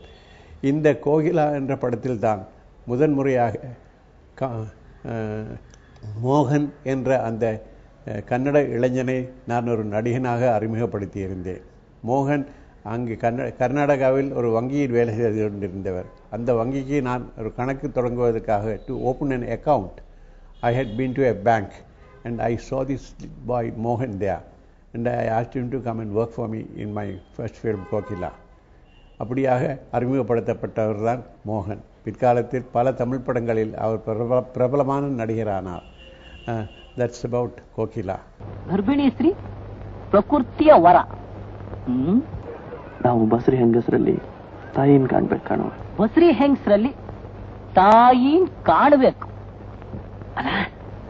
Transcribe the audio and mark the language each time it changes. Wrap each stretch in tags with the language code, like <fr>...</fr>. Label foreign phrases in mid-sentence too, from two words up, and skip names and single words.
<ta>இந்த கோகிலா என்ற படத்தில் தான் முதன்முறையாக மோகன் என்ற அந்த கன்னட இளைஞனை நான் ஒரு நடிகனாக அறிமுகப்படுத்தியிருந்தேன். மோகன் அங்கு கர்நாடகாவில் ஒரு வங்கியில் வேலை செய்து கொண்டிருந்தவர். அந்த வங்கிக்கு நான் ஒரு கணக்கு தொடங்குவதற்காக,</ta> <en>to open an account, I had been to a bank and I saw this boy Mohan there and I asked him to come and work for me in my first film கோகிலா.</en> <ta>அப்படியாக அறிமுகப்படுத்தப்பட்டவர் தான் மோகன். பிற்காலத்தில் பல தமிழ் படங்களில் அவர் பிரபலமான நடிகரானார்.</ta> <en>That's about Kokila.</en> <kn>ಗರ್ಭಿಣಿ ಸ್ತ್ರೀ ಪ್ರಕೃತಿಯ ವರ. ನಾವು ಬಸರಿ ಹೆಂಗಸರಲ್ಲಿ ತಾಯಿನ ಕಾಣ್ಬೇಕು ಕಾಣೋ. ಬಸರಿ ಹೆಂಗಸರಲ್ಲಿ ತಾಯಿನ್ ಕಾಣಬೇಕು ಅಲ್ಲ.</kn>